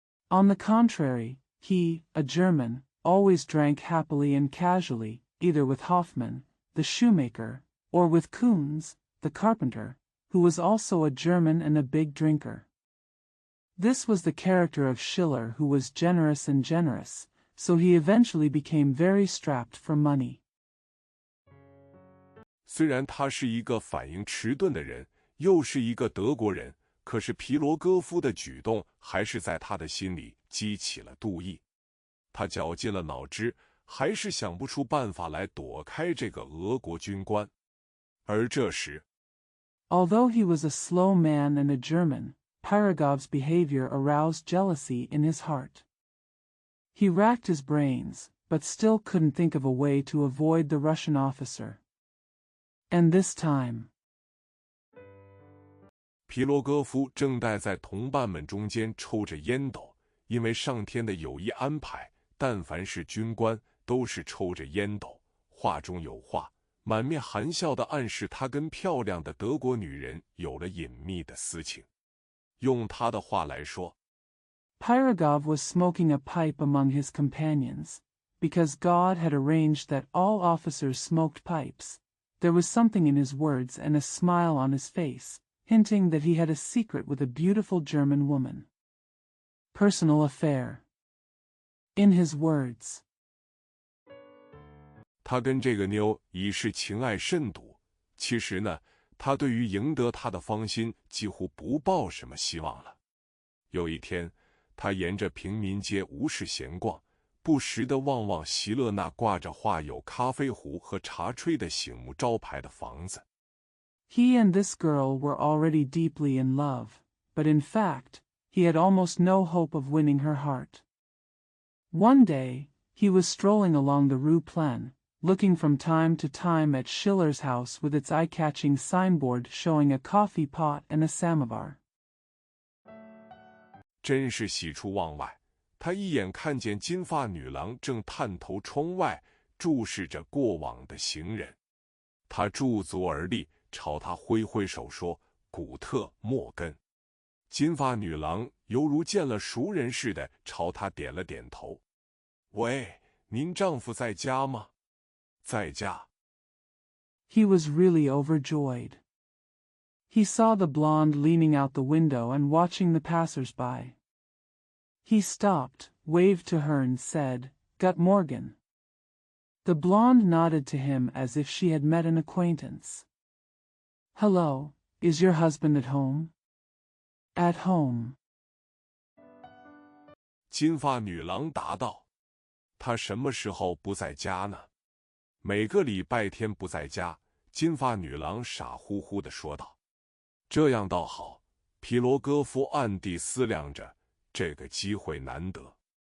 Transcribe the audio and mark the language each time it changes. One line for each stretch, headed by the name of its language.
English: On the contrary, he, a German, always drank happily and casually, either with Hoffmann, the shoemaker, or with Kunz, the carpenter, who was also a German and a big drinker. This was the character of Schiller, who was generous and generous, so he eventually became very strapped for money.
Chinese: 虽然他是一个反应迟钝的人，又是一个德国人，可是皮罗戈夫的举动还是在他的心里激起了妒意。他绞尽了脑汁，还是想不出办法来躲开这个俄国军官。而这时，
English: Although he was a slow man and a German, Pyrogov's behavior aroused jealousy in his heart. He racked his brains, but still couldn't think of a way to avoid the Russian officer. And this time,
Chinese: 皮罗戈夫正待在同伴们中间抽着烟斗，因为上天的有意安排，但凡是军官都是抽着烟斗，话中有话，满面含笑地暗示他跟漂亮的德国女人有了隐秘的私情。用他的话来说，
English: Pyrogov was smoking a pipe among his companions. Because God had arranged that all officers smoked pipes, there was something in his words and a smile on his face, hinting that he had a secret with a beautiful German woman. Personal affair. In his words,
Chinese: 他跟这个妞已是情爱甚笃。其实呢，他对于赢得她的芳心几乎不抱什么希望了。有一天，他沿着平民街无事闲逛，不时地望望席勒那挂着画有咖啡壶和茶炊的醒目招牌的房子。
English: he and this girl were already deeply in love, but in fact, he had almost no hope of winning her heart. One day, he was strolling along the Rue Pleine, looking from time to time at Schiller's house with its eye-catching signboard showing a coffee pot and a samovar.
Chinese: 真是喜出望外，他一眼看见金发女郎正探头窗外注视着过往的行人。他驻足而立，朝他挥挥手说：“古特·莫根。” 金发女郎犹如见了熟人似的，朝他点了点头。 “喂，您丈夫在家吗？”“在家。”
English: He was really overjoyed. He saw the blonde leaning out the window and watching the passers-by. He stopped, waved to her and said,
German: "Gut Morgen."
English: The blonde nodded to him as if she had met an acquaintance. "Hello, is your husband at home?" "At home."
Chinese: 金发女郎答道：“他什么时候不在家呢？” 每个礼拜天不在家，金发女郎傻乎乎地说道。这样倒好，皮罗戈夫暗地思量着，这个机会难得。